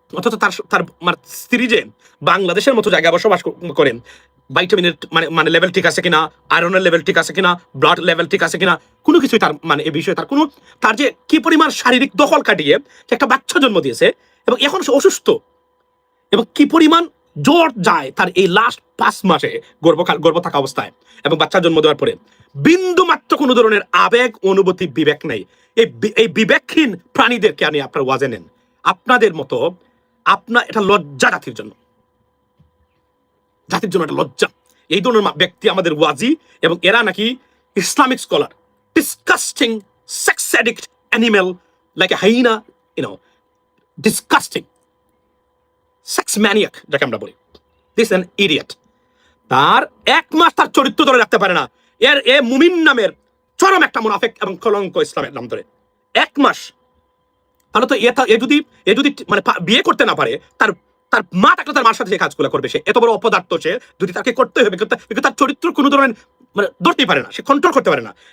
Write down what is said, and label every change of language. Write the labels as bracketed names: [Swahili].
[Bangla] অথচ তার স্ত্রী যে বাংলাদেশের মতো জায়গায় বসবাস করেন, ভাইটামিনের মানে লেভেল ঠিক আছে কিনা, আয়রনের লেভেল ঠিক আছে কিনা, ব্লাড লেভেল ঠিক আছে কিনা, কোনো কিছুই তার মানে এই বিষয়ে তার যে কি পরিমাণ শারীরিক দখল কাটিয়ে একটা বাচ্চা জন্ম দিয়েছে এবং এখন সে অসুস্থ, এবং কি পরিমাণ জ্বর যায় তার এই লাস্ট 5 মাসে গর্ভ থাকা অবস্থায় এবং বাচ্চা জন্ম দেওয়ার পরে, বিন্দু মাত্র কোনো ধরনের আবেগ, অনুভূতি, বিবেক নেই। এই বিবেকহীন প্রাণীদেরকে আনি আপনার ওয়াজে নেন। আপনাদের মতো এটা লজ্জা জাতির জন্য একটা লজ্জা। এই ধরনের ব্যক্তি আমাদের ওয়াজি, এবং এরা নাকি Islamic scholar. [English] disgusting sex addict animal like a hyena, disgusting sex maniac [Bangla] যাকে আমরা বলি। [English] This an idiot. [Bangla] তার এক মাস তার চরিত্র ধরে রাখতে পারে না। এ মুমিন নামের চরম একটা মুনাফিক এবং কলঙ্ক ইসলামের নাম ধরে। এক মাস। তাহলে তো এ যদি মানে বিয়ে করতে না পারে, তার মা থাকলে তার মার সাথে যে কাজগুলো করবে, সে এত বড় অপদার্থ, সে যদি তাকে করতে হবে, কিন্তু তার চরিত্র কোনো ধরনের মানে ধরতেই পারে না, সে কন্ট্রোল করতে পারে না।